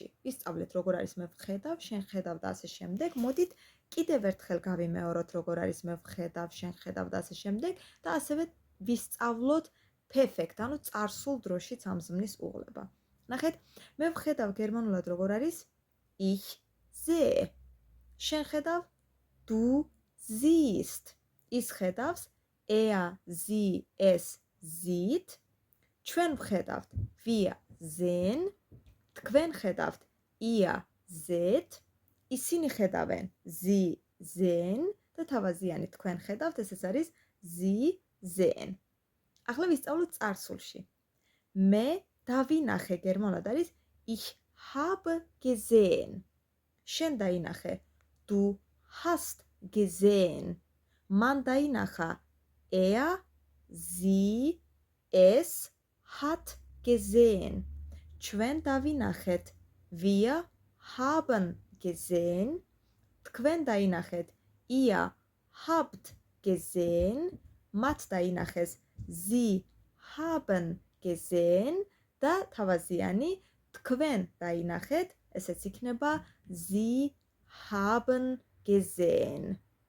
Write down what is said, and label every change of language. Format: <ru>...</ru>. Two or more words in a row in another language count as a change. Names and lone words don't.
<ka>ვისწავლეთ როგორ არის მე ვხედავ, შენ ხედავ და ასე შემდეგ. მოდით კიდევ ერთხელ გავიმეოროთ როგორ არის მე ვხედავ, შენ ხედავ და ასე შემდეგ და ასევე ვისწავლოთ perfect, ანუ წარსულ დროშიც ამ ზმნის უღლება. ნახეთ, მე ვხედავ გერმანულად როგორ არის</ka> <de>ich sehe.</de> <ka>შენ ხედავ</ka> <de>du siehst.</de> <ka>ის ხედავს</ka> <de>sie, es sieht.</de> <ka>ჩვენ ვხედავთ</ka> <de>wir sehen.</de> <ka>თქვენ ხედავთ</ka> <de>ihr seht.</de> <ka>ისინი ხედავენ</ka> <de>sie sehen</de> <ka>და თავაზიანი თქვენ ხედავთ, ესეც არის</ka> <de>sie sehen.</de> <ka>ახლა ვისწავლოთ წარსულში. მე დავინახე გერმანულად არის</ka> <de>ich habe gesehen.</de> <ka>შენ დაინახე</ka> <de>du hast gesehen.</de> <ka>მან დაინახა</ka> <de>sie, es hat gesehen.</de> <ka>ჩვენ დავინახეთ</ka> <de>wir haben gesehen.</de> <ka>თქვენ დაინახეთ</ka> <de>ihr habt gesehen.</de> <ka>მათ დაინახეს</ka> <de>sie haben gesehen</de> <ka>და თავაზიანი თქვენ დაინახეთ, ესეც იქნება</ka> <de>sie haben gesehen.</de>